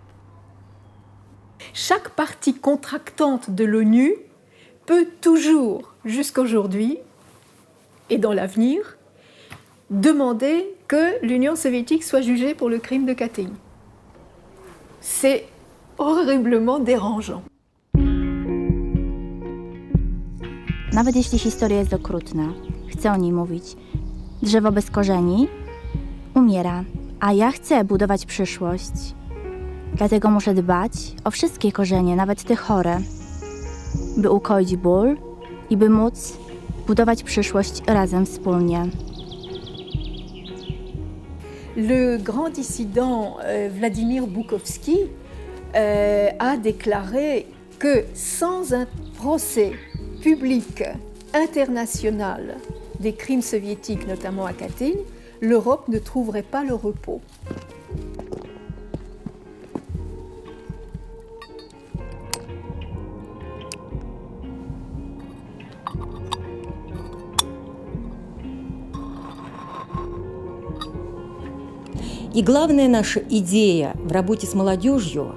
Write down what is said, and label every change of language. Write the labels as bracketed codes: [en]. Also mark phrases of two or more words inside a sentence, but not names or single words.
[fr] Chaque partie contractante de l'ONU peut toujours, jusqu'aujourd'hui et dans l'avenir, demander que l'Union soviétique soit jugée pour le crime de Katyn. C'est horriblement dérangeant. [pl] Nawet jeśli historia jest okrutna, chcę o niej mówić. Drzewo bez korzeni umiera, a ja chcę budować przyszłość. Dlatego muszę dbać o wszystkie korzenie, nawet te chore, by ukoić ból i by móc budować przyszłość razem, wspólnie. [fr] Le grand dissident Vladimir Bukovski a déclaré que sans un procès public international des crimes soviétiques, notamment à Katyn, l'Europe ne trouverait pas le repos. [ru] И главная наша идея в работе с молодежью